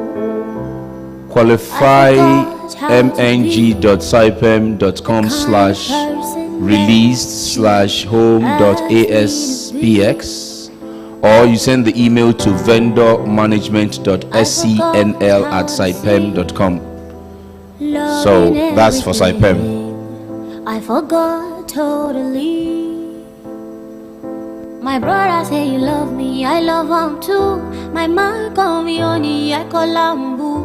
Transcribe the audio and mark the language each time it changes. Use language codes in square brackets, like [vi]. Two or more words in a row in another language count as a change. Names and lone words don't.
[en] qualifymng.sipem.com/released/home.aspx, or you send the email to vendormanagement.scnl@sipem.com. So that's for SIPEM. I forgot totally. My brother say you love me, I love him too. My man call me honey, I call him boo.